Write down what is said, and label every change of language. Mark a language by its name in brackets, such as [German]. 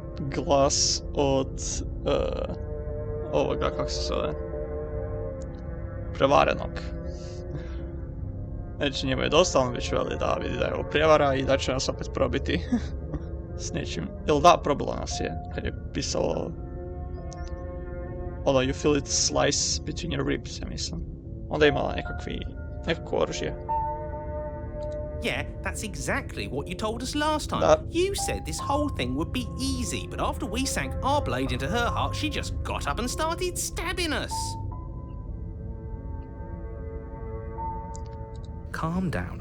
[Croatian] Glas od... ovoga, kako se zove? Prevarenog. Znači njemu je dosta, on već veli da vidi da je ovo prijevara i da će nas opet probiti s nečim. Jel da, probilo nas je, kad je pisalo... Ono, [English] you feel it slice between your ribs, [Croatian] ja mislim. Onda je imala nekakvo oružje. [English] Yeah, that's exactly what you told us last time. You said this whole thing would be easy, but after we sank our blade into her heart, she just got up and started stabbing us. Calm down.